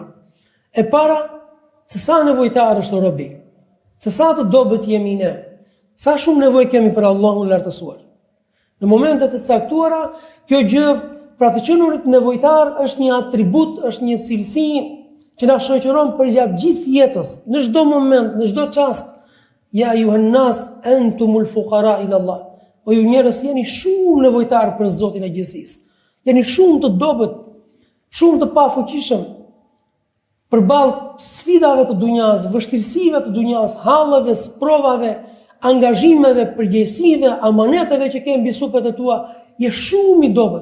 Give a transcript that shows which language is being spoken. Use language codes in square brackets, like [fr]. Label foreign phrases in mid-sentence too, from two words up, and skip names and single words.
[sq] E para, se sa nevojtar është robi, se sa të dobët jemi ne, sa shumë nevojë kemi për Allahun lartësuar. Në momentet e caktuara, kjo gjë pra të qenurit nevojtar është një atribut, është një cilësi që na shoqëron për gjatë gjithë jetës, në çdo moment, në çdo çast. [ar] يا أيها الناس أنتم الفقراء إلى الله. [sq] O ju njerëz jeni shumë nevojtar për Zotin e gjithësisë. Jeni shumë të dobët, shumë të pafuqishëm përballë sfidave të dunjas, vështirësive të dunjas, hallave, sprovave, angazhimeve, përgjegjësive, amaneteve që kemi mbi supet e tua, je shumë i dobët.